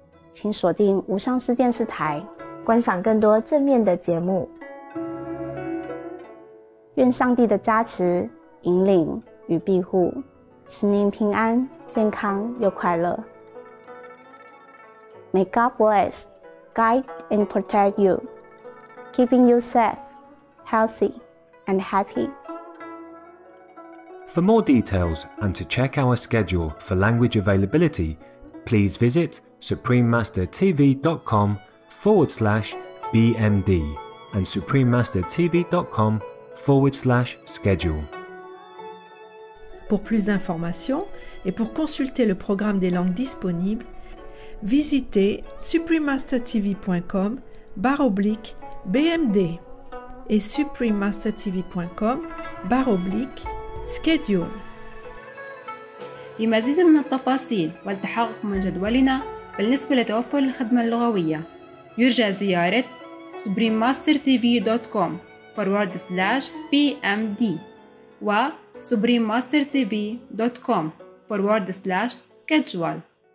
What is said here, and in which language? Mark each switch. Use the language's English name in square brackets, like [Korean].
[Chinese] 请锁定无上师电视台，观赏更多正面的节目。愿上帝的加持、引领与庇护使您平安、健康又快乐。 [English] May God bless, guide and protect you, keeping you safe, healthy and happy. For more details and to check our schedule for language availability, please visit suprememastertv.com/BMD and suprememastertv.com/schedule. [French] Pour plus d'informations et pour consulter le programme des langues disponibles, visitez suprememastertv.com/BMD et suprememastertv.com/schedule. [Arabic] لمزيد من التفاصيل والتحقق من جدولنا بالنسبة لتوفر الخدمة اللغوية يرجى زيارة suprememastertv.com/BMD و suprememastertv.com/schedule.